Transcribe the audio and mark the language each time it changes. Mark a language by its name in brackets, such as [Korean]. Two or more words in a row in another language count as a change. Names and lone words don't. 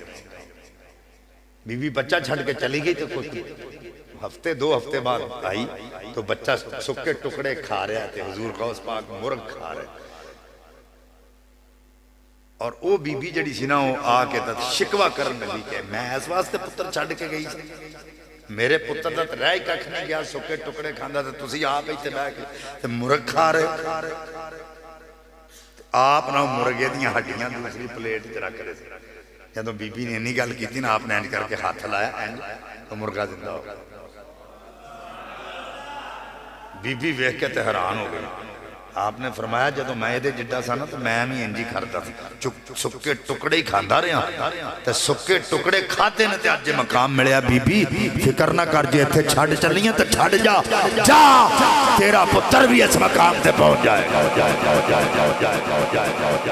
[Punjabi] بی بی بچہ چھڈ کے چلی گئی تو کچھ ہفتے 2 ہفتے بعد آئی تو بچہ سکے ٹکڑے کھا رہا تھے، حضور غوث پاک مرغ کھا رہے، اور او بی بی جڑی سی نا وہ آ کے شکوہ کرن لگی کہ میں اس واسطے پتر چھڈ کے گئی سی، میرے پتر دا رہ ہی کھ نہیں گیا، سکے ٹکڑے کھاندا تے تسی آپ ایتھے بیٹھ کے تے مرغ کھا رہے۔ آپ نہ مرغے دیاں ہڈیاں دوسری پلیٹ تے رکھ دے، جدوں بی بی نے انی گل کیتی نا، آپ نے انج کر کے ہاتھ لایا انج تو مرغا زندہ ہو گیا۔ بی بی ویکھ کے تے حیران ہو گئی۔ آپ نے فرمایا جدوں میں یہ جڈا سا نا تو میں بھی انجی کھاتا سکے ٹکڑے ہی کھاندا رہا تے سکے ٹکڑے کھاتے نے تے اج مقام ملیا۔ بی بی فکر نہ کر، جے ایتھے چھڈ چلیاں تے چھڈ جا، جا تیرا پتر بھی اس مقام تے پہنچ جائے گا۔